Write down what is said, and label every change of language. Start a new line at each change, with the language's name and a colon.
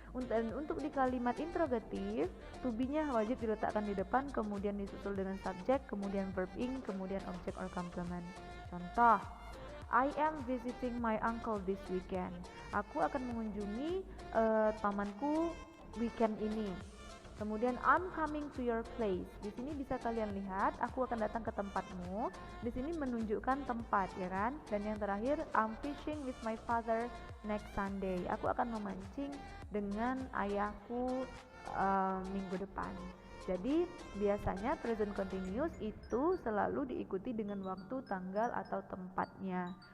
Indonesian: Dan untuk di kalimat interrogatif, to be-nya wajib diletakkan di depan, kemudian disusul dengan subject, kemudian verb ing, kemudian object or complement.
English: Contoh, I am visiting my uncle this weekend.
Indonesian: Aku akan mengunjungi pamanku weekend ini.
English: Kemudian I'm coming to your place.
Indonesian: Di sini bisa kalian lihat, aku akan datang ke tempatmu. Di sini menunjukkan tempat, ya kan? Dan yang terakhir,
English: I'm fishing with my father next Sunday.
Indonesian: Aku akan memancing dengan ayahku minggu depan. Jadi biasanya present continuous itu selalu diikuti dengan waktu, tanggal, atau tempatnya.